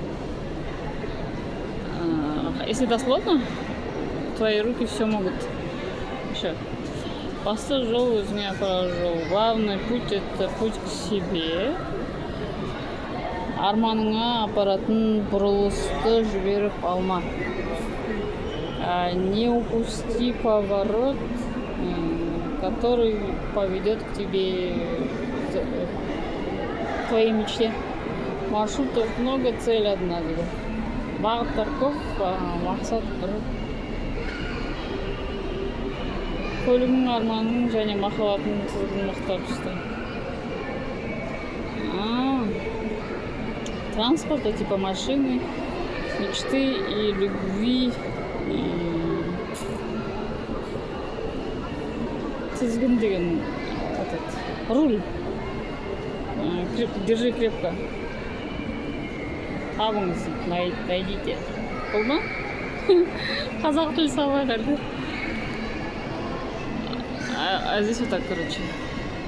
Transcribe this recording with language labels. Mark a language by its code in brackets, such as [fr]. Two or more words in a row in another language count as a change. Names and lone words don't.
[ru] Если дословно, твои руки все могут. Еще. [kk] Басты жол өзіңе апарар жол. [ru] Главный путь — это путь к себе. [kk] Арманыңа апаратын бұрылысты жіберіп алма. [ru] Не упусти поворот, который поведет к тебе, к твоей мечте. Маршрутов много, цель одна. [kk] Бағыттар көп, мақсат бір. Көлігің, арманың және махаббатың тізгінін мықтап түсті. [ru] Транспорта типа машины, мечты и любви. [kk] Тізгін деген руль. [ru] Держи крепко. [kk] Табыңыз, [ru] найдите. [kk] Бұл ма? Қазақ тілі сабағарды. [ru] А здесь вот так, короче.